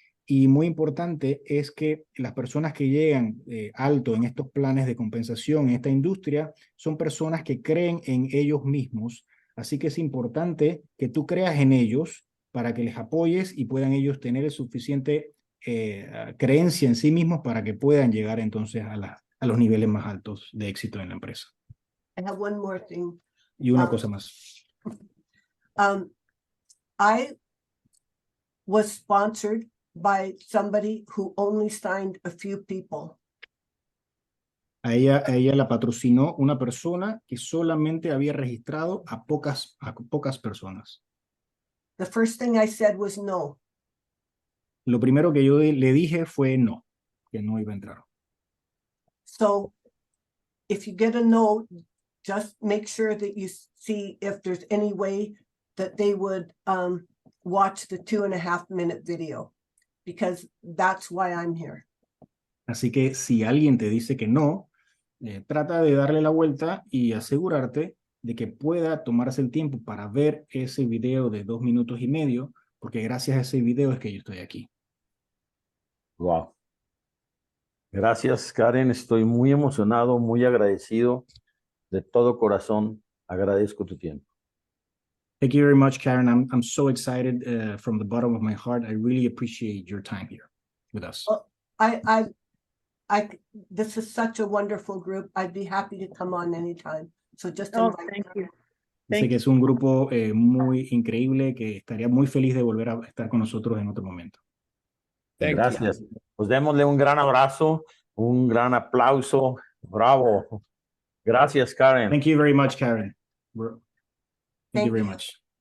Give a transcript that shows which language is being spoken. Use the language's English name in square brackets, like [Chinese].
[Spanish] Y muy importante es que las personas que llegan alto en estos planes de compensación en esta industria son personas que creen en ellos mismos. Así que es importante que tú creas en ellos para que les apoyes y puedan ellos tener el suficiente creencia en sí mismos para que puedan llegar entonces a los niveles más altos de éxito en la empresa. [English] I have one more thing. [Spanish] Y una cosa más. [English] I was sponsored by somebody who only signed a few people. [Spanish] A ella la patrocinó una persona que solamente había registrado a pocas personas. [English] The first thing I said was no. [Spanish] Lo primero que yo le dije fue no, que no iba a entrar. [English] So if you get a no, just make sure that you see if there's any way that they would watch the 2.5-minute video, because that's why I'm here. [Spanish] Así que si alguien te dice que no, trata de darle la vuelta y asegurarte de que pueda tomarse el tiempo para ver ese video de 2 minutos y medio, porque gracias a ese video es que yo estoy aquí. [English] Wow. [Spanish] Gracias, Karen. Estoy muy emocionado, muy agradecido. De todo corazón, agradezco tu tiempo. [English] Thank you very much, Karen. I'm so excited from the bottom of my heart. I really appreciate your time here with us. Well, this is such a wonderful group. I'd be happy to come on anytime. So just invite Thank you. [Spanish] Dice que es un grupo muy increíble, que estaría muy feliz de volver a estar con nosotros en otro momento. Gracias. Pues démosle un gran abrazo, un gran aplauso. Bravo. Gracias, Karen. Thank you very much, Karen. Thank you very much.